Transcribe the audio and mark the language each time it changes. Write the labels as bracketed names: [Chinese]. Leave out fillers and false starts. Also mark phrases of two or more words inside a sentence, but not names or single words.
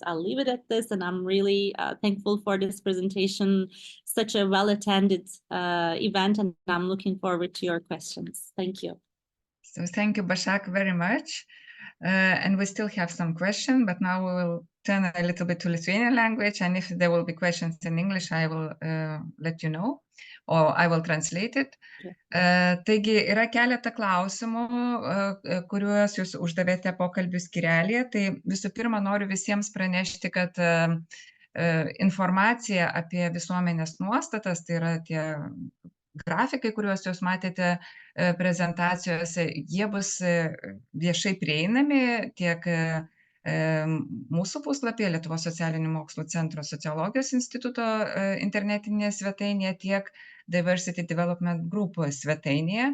[English] I'll leave it at this, and I'm really thankful for this presentation, such a well-attended event, and I'm looking forward to your questions. Thank you. So thank you, Bashak, very much. And we still have some questions, but now we will turn a little bit to Lithuanian language. And if there will be questions in English, I will let you know, or I will translate it. [Lithuanian] Taigi yra keletą klausimų, kuriuos jūs uždavėte pokalbių skyrelėje. Tai visų pirma, noriu visiems pranešti, kad informacija apie visuomenės nuostatas, tai yra tie grafikai, kuriuos jūs matėte prezentacijose, jie bus viešai prieinami tiek mūsų puslapyje Lietuvos socialinių mokslų centro sociologijos instituto internetinėje svetainėje, tiek Diversity Development Group svetainėje.